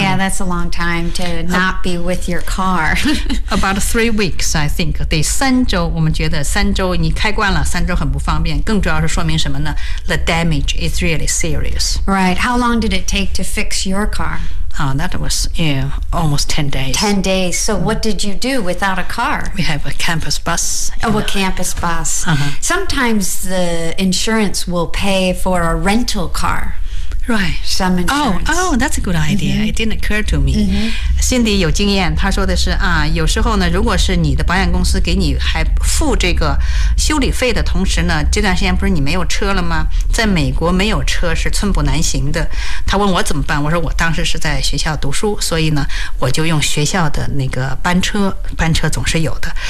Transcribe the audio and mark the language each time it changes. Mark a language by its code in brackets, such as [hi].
[en] Yeah, that's a long time to not be with your car. About 3 weeks, I think. [zh] 得三周，我们觉得三周你开惯了，三周很不方便。更主要是说明什么呢？ [en] The damage is really serious. Right. How long did it take to fix your car? That was almost 10 days. 10 days. So what did you do without a car? We have a campus bus. Oh, a campus bus. Sometimes the insurance will pay for a rental car. Right. Some insurance. Oh, that's a good idea. Mm-hmm. It didn't occur to me. Mm-hmm. [zh] Cindy 有经验，她说的是有时候呢，如果是你的保险公司给你还付这个修理费的同时呢，这段时间不是你没有车了吗？在美国没有车是寸步难行的。他问我怎么办，我说我当时是在学校读书，所以呢我就用学校的那个班车，班车总是有的。